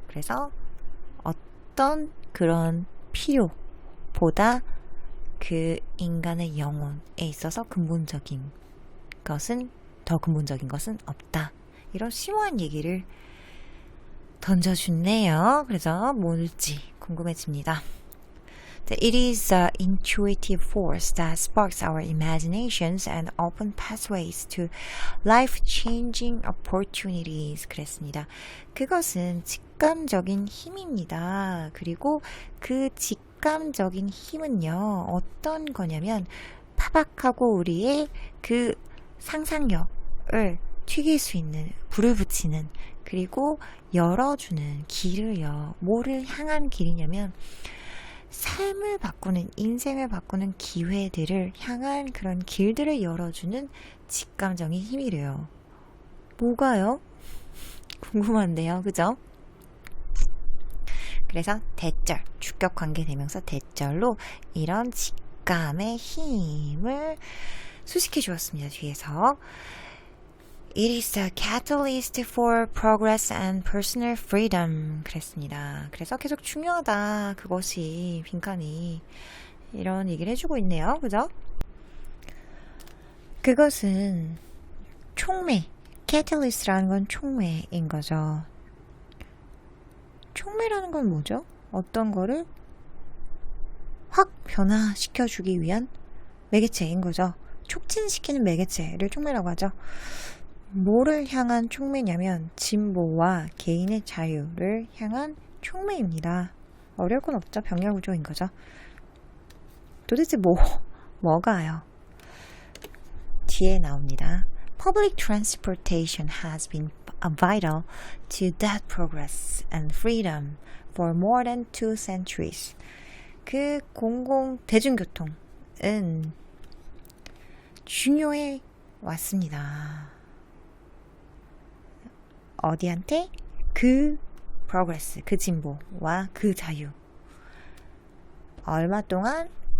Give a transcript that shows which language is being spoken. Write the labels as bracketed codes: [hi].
[ko] 그래서 어떤 그런 필요보다 그 인간의 영혼에 있어서 근본적인 것은, 더 근본적인 것은 없다. 이런 심오한 얘기를 던져주네요. 그래서 뭘지 궁금해집니다. [en] It is the intuitive force that sparks our imaginations and open pathways to life-changing opportunities. [ko] 그랬습니다. 그것은 직감적인 힘입니다. 그리고 그 직감적인 힘은요, 어떤 거냐면 파박하고 우리의 그 상상력을 튀길 수 있는, 불을 붙이는, 그리고 열어주는 길을요. 뭐를 향한 길이냐면 삶을 바꾸는, 인생을 바꾸는 기회들을 향한 그런 길들을 열어주는 직감적인 힘이래요. 뭐가요? 궁금한데요. 그죠? 그래서 대절, 주격관계 대명사 대절로 이런 직감의 힘을 수식해 주었습니다. 뒤에서 [en] It is the catalyst for progress and personal freedom. [ko] 그랬습니다. 그래서 계속 중요하다. 그것이 빈칸이 이런 얘기를 해주고 있네요. 그죠? 그것은 촉매. catalyst라는 건 촉매인 거죠. 촉매라는 건 뭐죠? 어떤 거를 확 변화시켜주기 위한 매개체인 거죠. 촉진시키는 매개체를 촉매라고 하죠. 뭐를 향한 촉매냐면 진보와 개인의 자유를 향한 촉매입니다. 어려울 건 없죠. 병렬구조인 거죠. 도대체 뭐가요? 뒤에 나옵니다. [en] Public transportation has been vital to that progress and freedom for more than 2 centuries. [ko] 그 대중교통은 중요해 왔습니다. 어디한테? 그 progress, 그 진보와 그 자유. 얼마 동안?